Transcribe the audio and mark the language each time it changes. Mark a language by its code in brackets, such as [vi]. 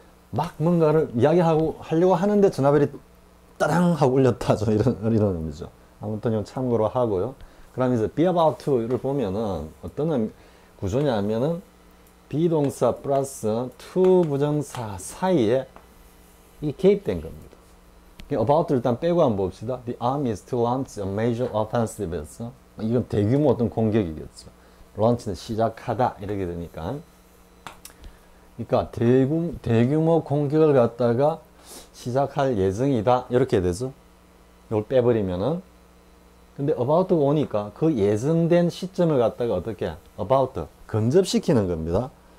[ko] 막 뭔가를 이야기하고 하려고 하는데 전화벨이 따랑 하고 울렸다 좀 이런 의미죠. 아무튼 이건 참고로 하고요. 그럼 이제 be about to를 보면은 어떤 구조냐면은 비동사 플러스 to 부정사 사이에 이 개입된 겁니다. about를 일단 빼고 한번 봅시다. [en] The army is to launch a major offensive [ko] 했어. 이건 대규모 어떤 공격이겠죠. launch는 시작하다 이렇게 되니까. 그러니까 대규모 공격을 갖다가 시작할 예정이다 이렇게 되죠. 이걸 빼버리면은 근데 about가 오니까 그 예정된 시점을 갖다가 어떻게 about 근접시키는 겁니다.